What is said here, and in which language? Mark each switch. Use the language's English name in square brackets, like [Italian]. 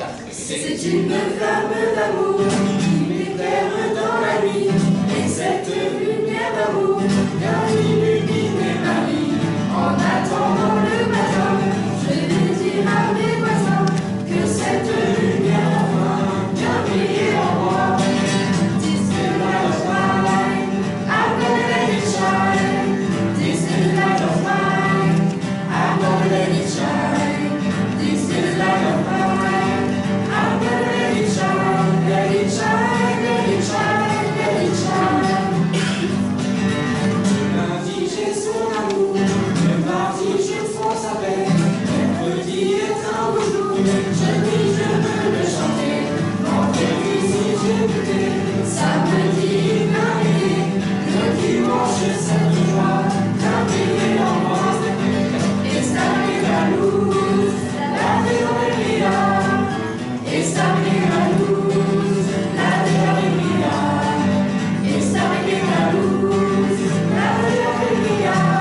[French] C'est une flamme d'amour qui m'éclaire dans la nuit, et cette lumière d'amour vient illuminer ma vie. En attendant le matin, je vais dire à mes voisins que cette lumière enfin vient briller en moi. [English] This is the light of mine, I'm gonna let it shine. This is the light of mine, I'm gonna let it shine. This is the light of mine. Let it shine, let it shine, let it shine, let it shine. [French] Lundi j'ai son amour, le mardi je fonce avec, mercredi est un beau jour, jeudi je veux le chanter, vendredi si j'ai goûté, samedi il m'a aidé, le dimanche cette joie, vient briller en moi. [Spanish] Esta la luz, la de alegría. Esta la luz, la de alegría. Esta la luz, la de alegría.